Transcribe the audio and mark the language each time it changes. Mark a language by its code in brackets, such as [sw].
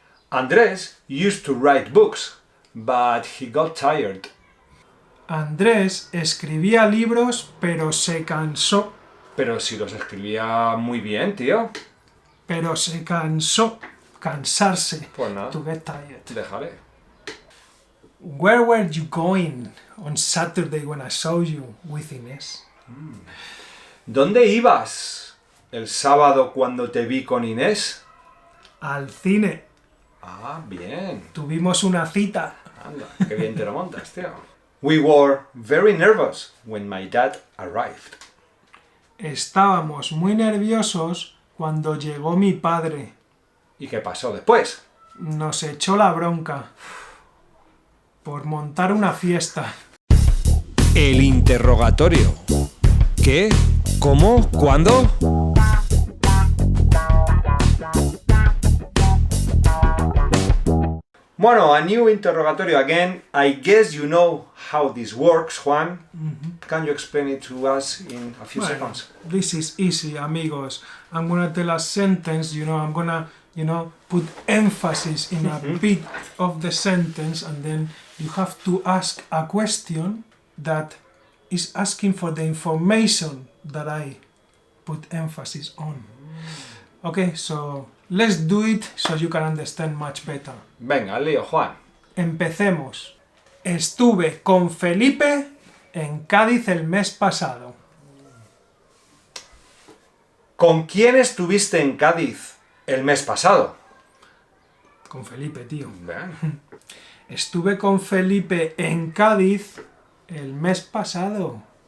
[en] Andrés used to write books, but he got tired. [es] Andrés escribía libros, pero se cansó. Pero si los escribía muy bien, tío. Pero se cansó. Cansarse. Pues nada. [en] To get tired. [es] Déjale. [en] Where were you going on Saturday when I saw you with Inés? [es] ¿Dónde ibas el sábado cuando te vi con Inés? Al cine. Ah, bien. Tuvimos una cita. Anda, qué bien te lo montas, tío. [en] We were very nervous when my dad arrived. [es] Estábamos muy nerviosos cuando llegó mi padre. ¿Y qué pasó después? Nos echó la bronca por montar una fiesta. El interrogatorio. ¿Qué? ¿Cómo? ¿Cuándo? [en] Bueno, a new interrogatorio again. I guess you know how this works, Juan. Can you explain it to us in a few seconds? This is easy, amigos. I'm gonna tell a sentence, I'm gonna, put emphasis in a bit of the sentence, and then you have to ask a question that is asking for the information that I put emphasis on. Okay, so let's do it so you can understand much better. [es] Venga, al lío, Juan. Empecemos. Estuve con Felipe en Cádiz el mes pasado. ¿Con quién estuviste en Cádiz el mes pasado? Con Felipe, tío. Bien. Estuve con Felipe en Cádiz el mes pasado.